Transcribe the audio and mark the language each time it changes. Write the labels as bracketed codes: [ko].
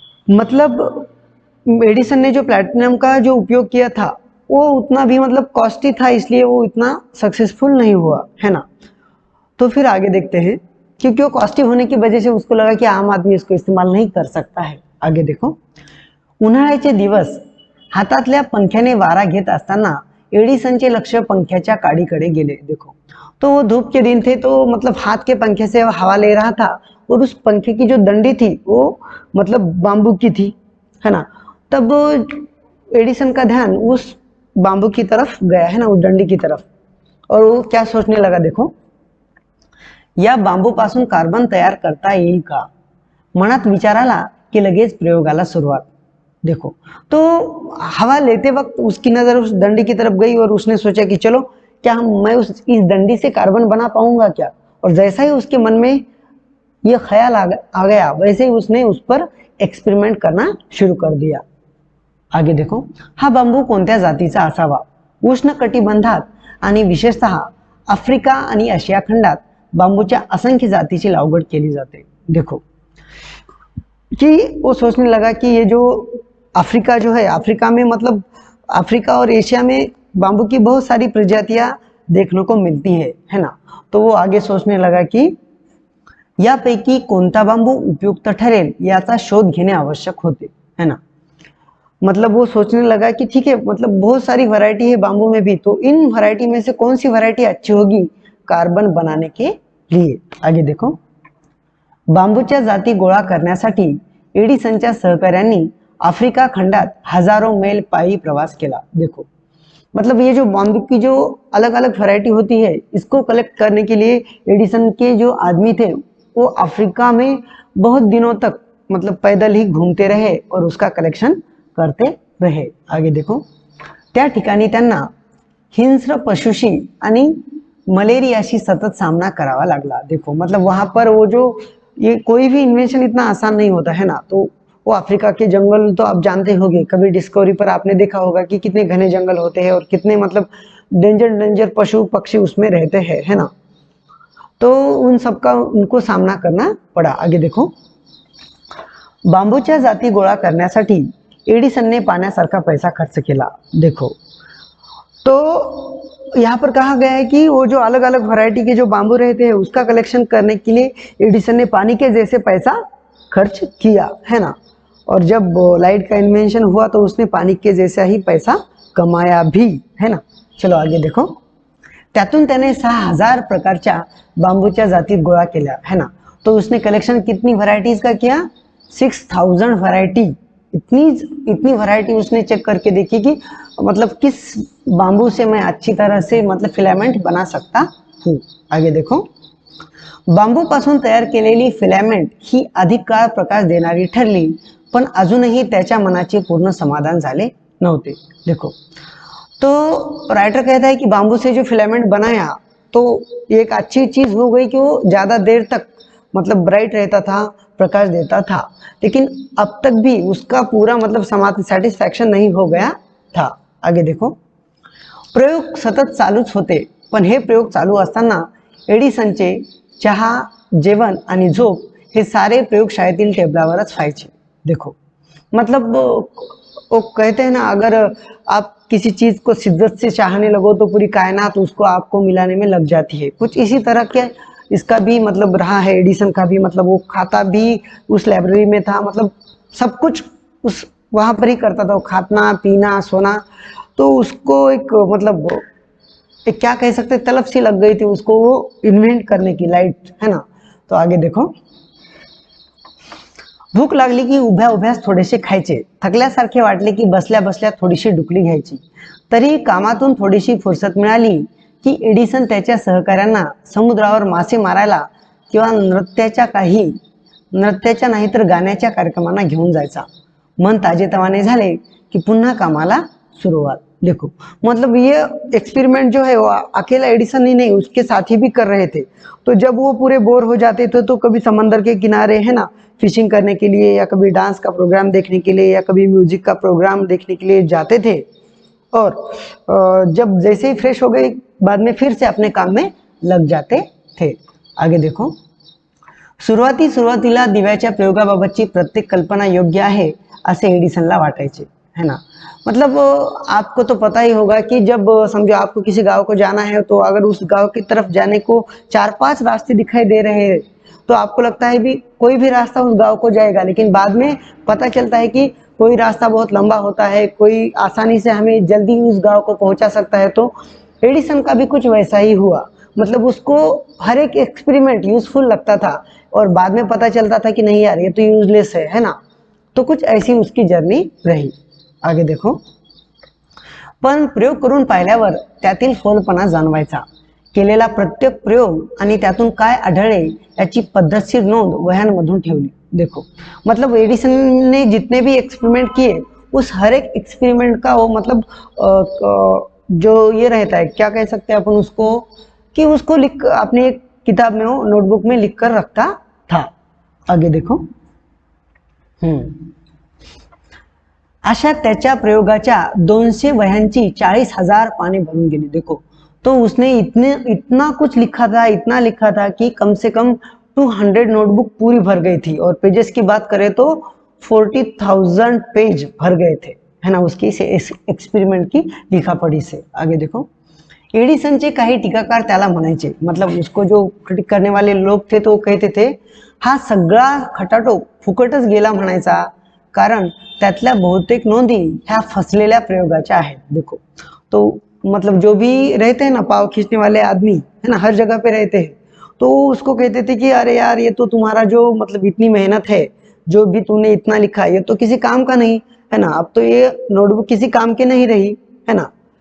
[hi] मतलब एडिसन ने जो प्लैटिनम का जो उपयोग किया था वो उतना भी मतलब कॉस्टली था, इसलिए वो इतना सक्सेसफुल नहीं हुआ, है ना। तो फिर आगे देखते हैं, क्योंकि वो कॉस्टली होने की वजह से उसको लगा कि आम आदमी इसको इस्तेमाल नहीं कर सकता है। आगे देखो, [mr] उन्हाळ्याचे दिवस हातातल्या पंख्याने वारा घेत असताना एडिसनचे लक्ष पंख्याच्या काडीकडे गेले। [hi] देखो, तो वो धूप के दिन थे, तो मतलब हाथ के पंखे से हवा ले रहा था और उस पंखे की जो डंडी थी वो मतलब बांबू की थी, है ना। तब एडिसन का ध्यान उस बांबू की तरफ गया, है ना, उस डंडी की तरफ, और वो क्या सोचने लगा, देखो, [mr] या बांबूपासून कार्बन तयार करता येईल का, मनात विचार आला की लगेच प्रयोगाला सुरुवात। [hi] देखो, तो हवा लेते वक्त उसकी नजर उस डंडी की तरफ गई और उसने सोचा कि चलो क्या मैं इस डंडी से कार्बन बना पाऊंगा क्या। और जैसा ही उसके मन में ये ख्याल आ गया, वैसे ही उसने उस पर एक्सपेरिमेंट करना शुरू कर दिया। आगे देखो, [mr] हा बांबू कोणत्या जातीचा असावा। उष्ण कटिबंधात आणि विशेषतः आफ्रिका आणि आशिया खंडात बांबूच्या असंख्य जातीची लागवड केली जाते। [hi] देखो कि वो सोचने लगा कि ये जो अफ्रीका जो है, अफ्रीका में मतलब अफ्रीका और एशिया में बांबू की बहुत सारी प्रजातियां देखने को मिलती है ना। तो वो आगे सोचने लगा कि [mr] यापैकी कोणता बांबू उपयुक्त ठरेल याचा शोध घेणे आवश्यक होते, [hi] है ना। मतलब वो सोचने लगा कि ठीक है, मतलब बहुत सारी वैरायटी है बांबू में भी, तो इन वैरायटी में से कौन सी वैरायटी अच्छी होगी कार्बन बनाने के लिए। आगे देखो, [mr] बांबूच्या जाती गोळा करण्यासाठी एडिसनच्या सहकाऱ्यांनी आफ्रिका खंडात हजारों मैल पायी प्रवास केला। [hi] देखो मतलब ये जो बाम्बू की जो अलग अलग वैरायटी होती है, इसको कलेक्ट करने के लिए एडिसन के जो आदमी थे वो अफ्रीका में बहुत दिनों तक मतलब पैदल ही घूमते रहे और उसका कलेक्शन करते रहे। आगे देखो, [mr] त्या ठिकाणी त्यांना हिंस्र पशुशी आणि मलेरियाशी सतत सामना करावा लागला। [hi] देखो मतलब वहां पर वो जो ये कोई भी इन्वेंशन इतना आसान नहीं होता है ना, तो वो अफ्रीका के जंगल तो आप जानते होंगे, कभी डिस्कवरी पर आपने देखा होगा कि कितने घने जंगल होते हैं और कितने मतलब डेंजर डेंजर पशु पक्षी उसमें रहते हैं, है ना। तो उन सबका उनको सामना करना पड़ा। आगे देखो, [mr] बांबूच्या जाती गोळा करण्यासाठी एडिसनने पाण्यासारखा पैसा खर्च केला। [hi] देखो तो यहाँ पर कहा गया है कि वो जो अलग अलग वैरायटी के जो बांबू रहते हैं उसका कलेक्शन करने के लिए एडिसन ने पानी के जैसे पैसा खर्च किया, है ना। और जब लाइट का इन्वेंशन हुआ तो उसने पानी के जैसा ही पैसा कमाया भी, है ना। चलो आगे देखो, [mr] त्यातून त्याने 6000 प्रकारच्या बांबूच्या जाती गोळा केल्या, [hi] है ना। तो उसने कलेक्शन कितनी वैरायटीज का किया, 6000 वैरायटी। इतनी वैरायटी उसने चेक करके देखी कि मतलब किस बांबू से मैं अच्छी तरह से मतलब फिलामेंट बना सकता हूँ। आगे देखो, [mr] बांबूपासून तयार केलेली फिलामेंट ही अधिक काळ प्रकाश देणारी ठरली, पण अजूनही त्याच्या मनाचे पूर्ण समाधान झाले नव्हते। [hi] देखो तो राइटर कहता है कि बांबू से जो फिलामेंट बनाया तो एक अच्छी चीज हो गई कि वो ज्यादा देर तक मतलब ब्राइट रहता था, प्रकाश देता था, लेकिन अब तक भी उसका पूरा मतलब सेटिस्फैक्शन नहीं हो गया था। आगे देखो, [mr] प्रयोग सतत चालूच होते, पण हे प्रयोग चालू असताना एडिसनचे चहा, जेवण आणि झोप हे सारे प्रयोगशाळेतील टेबलावरच व्हायचे। [hi] देखो मतलब वो कहते हैं ना, अगर आप किसी चीज को शिद्दत से चाहने लगो तो पूरी कायनात उसको आपको मिलाने में लग जाती है। कुछ इसी तरह के इसका भी मतलब रहा है, एडिसन का भी मतलब वो खाता भी उस लाइब्रेरी में था, मतलब सब कुछ उस वहां पर ही करता था, वो खाना पीना सोना। तो उसको एक मतलब एक क्या कह सकते तलब सी लग गई थी उसको वो इन्वेंट करने की, लाइट, है ना। तो आगे देखो, [mr] भूक लागली की उभ्या उभ्याच थोडेसे खायचे, थकल्यासारखे वाटले की बसल्या बसल्या थोडीशी डुकली घ्यायची। तरी कामातून थोडीशी फुरसत मिळाली की एडिसन त्याच्या सहकाऱ्यांना समुद्रावर मासे मारायला किंवा नृत्याच्या नाही तर गाण्याच्या कार्यक्रमांना घेऊन जायचा। मन ताजेतवाने झाले कि पुन्हा कामाला शुरुआत। [hi] देखो मतलब ये एक्सपेरिमेंट जो है वो अकेला एडिसन ही नहीं, उसके साथी भी कर रहे थे। तो जब वो पूरे बोर हो जाते थे तो कभी समंदर के किनारे, है ना, फिशिंग करने के लिए या कभी डांस का प्रोग्राम देखने के लिए या कभी म्यूजिक का प्रोग्राम देखने के लिए जाते थे। और जब जैसे ही फ्रेश हो गए बाद में फिर से अपने काम में लग जाते थे। आगे देखो, [mr] सुरुवातीला दिव्याच्या प्रयोगाबाबतची प्रत्येक कल्पना योग्य आहे असे एडिसनला वाटायचे, [hi] है ना। मतलब आपको तो पता ही होगा कि जब समझो आपको किसी गांव को जाना है तो अगर उस गांव की तरफ जाने को 4-5 रास्ते दिखाई दे रहे हैं तो आपको लगता है भी कोई भी रास्ता उस गांव को जाएगा, लेकिन बाद में पता चलता है कि कोई रास्ता बहुत लंबा होता है, कोई आसानी से हमें जल्दी उस गांव को पहुंचा सकता है। तो एडिसन का भी कुछ वैसा ही हुआ, मतलब उसको हर एक एक्सपेरिमेंट यूजफुल लगता था और बाद में पता चलता था कि नहीं यार ये तो यूजलेस है ना। तो कुछ ऐसी उसकी जर्नी रही। आगे देखो, [mr] पण प्रयोग करून पाहिल्यावर त्यातील फोलपणा जाणवायचा। केलेला प्रत्येक प्रयोग आणि त्यातून काय आढळले याची पद्धतशीर नोंद वह्यांमधून ठेवली। [hi] देखो मतलब एडिसन ने जितने भी एक्सपेरिमेंट किए उस हर एक एक्सपेरिमेंट का वो मतलब जो ये रहता है, क्या कह सकते हैं अपन उसको, कि उसको लिख अपने एक किताब में वो नोटबुक में लिख कर रखता था। आगे देखो, [mr] अशा त्याच्या प्रयोगाच्या 200 वह्यांची 40,000 पाने भरून गेली। [hi] देखो तो उसने इतना कुछ लिखा था, इतना लिखा था कि कम से कम 200 नोटबुक पूरी भर गई थी। और पेजेस की बात करें तो 40,000 पेज भर गए थे, है ना, उसकी एक्सपेरिमेंट की लिखापढ़ी से। आगे देखो, [mr] एडिसनचे काही टीकाकार त्याला म्हणायचे, [hi] मतलब उसको जो क्रिटिक करने वाले लोग थे तो वो कहते थे [mr] हा सगळा खटाटो फुकटच गेला म्हणायचा, कारण त्यातल्या बहुतेक नोंदी ह्या फसलेल्या प्रयोगाच्या आहेत। [hi] देखो तो मतलब जो भी रहते हैं ना पाव खींचने वाले आदमी, है ना, हर जगह पे रहते हैं, तो उसको कहते थे कि अरे यार ये तो तुम्हारा जो मतलब इतनी मेहनत है जो भी तूने इतना लिखा ये तो किसी काम का नहीं है ना, अब तो ये नोटबुक किसी काम की नहीं रही है ना।